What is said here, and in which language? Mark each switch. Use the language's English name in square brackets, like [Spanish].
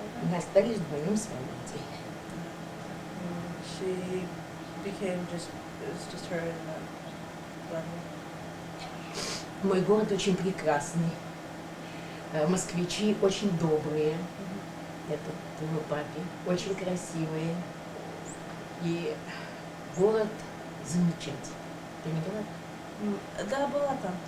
[Russian] Мы остались вдвоем с Валентией. [English] She became it was just her and Vladimir. [Russian] Мой город очень прекрасный. Москвичи очень добрые. Это твоему папе. Очень красивые. И город замечательный. Ты не была? Да, была там.